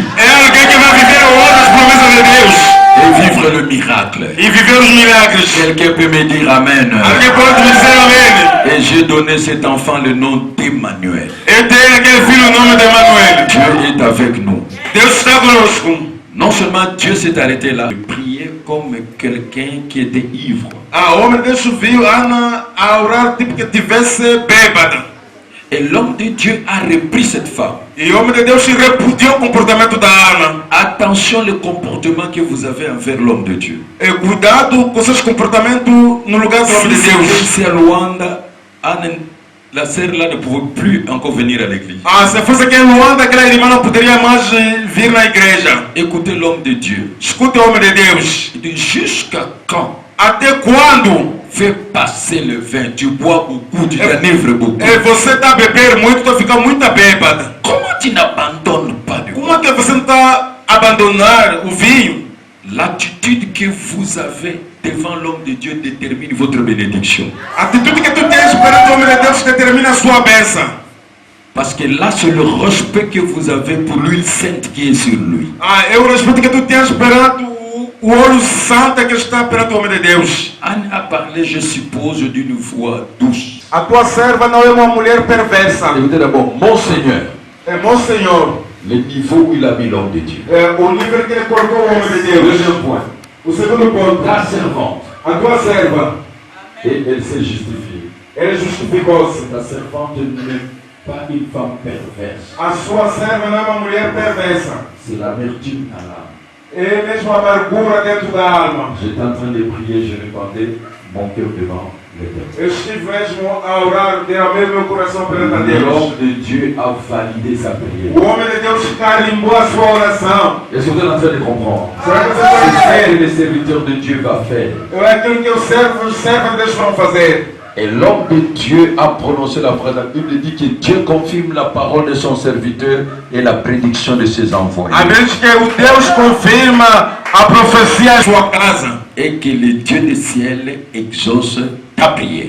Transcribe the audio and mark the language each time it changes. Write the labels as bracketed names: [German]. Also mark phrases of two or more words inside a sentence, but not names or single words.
[Portuguese] É alguém que vai viver hoje as promessas de Deus. [French] Et vivre le miracle. [Portuguese] E viver os milagres. [French] Quelqu'un peut me dire Amen. [Portuguese] Alguém pode me dizer amém. [French] Et j'ai donné cet enfant le nom d'Emmanuel. [Portuguese] Eu dei aquele filho o nome de Emmanuel. [French] Dieu est avec nous. [Portuguese] Deus está conosco. [French] Non seulement Dieu s'est arrêté là, il priait comme quelqu'un qui était ivre. [Portuguese] O homem de Deus viu Ana a orar tipo que tivesse bêbada. [French] Et l'homme de Dieu a repris cette femme. [Portuguese] E o homem de Deus repudiou o comportamento da Ana. [French] Attention le comportement que vous avez envers l'homme de Dieu. [Portuguese] E cuidado com seus comportamentos no lugar do homem de Deus. [French] Si à Luanda, la sœur là ne pouvait plus encore venir à l'église. [Portuguese] Se fosse aqui em Luanda, aquela irmã não poderia mais vir na igreja. [French] Écoutez l'homme de Dieu. [Portuguese] Escute o homem de Deus. [French] Il dit jusqu'à quand? [Portuguese] Até quando? [French] Fais passer le vin, tu bois beaucoup, tu t'enivres beaucoup. [Portuguese] E você está a beber muito, tu fica muito bêbada. [French] Comment tu n'abandonnes pas de [Portuguese] Como é que você não está a abandonar o vinho? [French] L'attitude que vous avez devant l'homme de Dieu détermine votre bénédiction. [Portuguese] A atitude que tu tens perante o homem de Deus determina a sua bênção. [French] Parce que là, c'est le respect que vous avez pour l'huile sainte qui est sur lui. [Portuguese] É o respeito que tu tens perante o óleo santo que está perante o homem de Deus. [French] Anne a parlé, je suppose, d'une voix douce. [Portuguese] A tua serva não é uma mulher perversa. [French] Écoutez d'abord, mon Seigneur, [Portuguese] É mon Senhor. [French] le niveau où il a mis l'homme de Dieu. [Portuguese] O nível que ele colocou o homem de Deus. [French] Deuxième point, [Portuguese] O segundo ponto. [French] ta servante, [Portuguese] A tua serva, [French] et elle s'est justifiée. [Portuguese] ela justificou-se. [French] Ta servante n'est pas une femme perverse. [Portuguese] A sua serva não é uma mulher perversa. [French] C'est l'amertume à l'âme. [Portuguese] É mesmo a amargura dentro da alma. [French] J'étais en train de prier, je répandais mon cœur devant l'Éternel. [Portuguese] Eu estive mesmo a orar, derramei meu coração perante a Deus. [French] L'homme de Dieu a validé sa prière. [Portuguese] O homem de Deus carimbou a sua oração. [French] Est-ce que vous êtes en train de comprendre? [Portuguese] Será que você [French] C'est [Portuguese] está [French] ce que [Portuguese] entendendo? [French] les serviteurs de Dieu va faire. [Portuguese] É aquilo que os servos de Deus vão fazer. [French] Et l'homme de Dieu a prononcé la phrase. La Bible dit que Dieu confirme la parole de son serviteur et la prédiction de ses envoyés. [Portuguese] A Bíblia diz que o Deus confirma a profecia em sua casa. [French] Et que le Dieu du ciel exauce ta prière.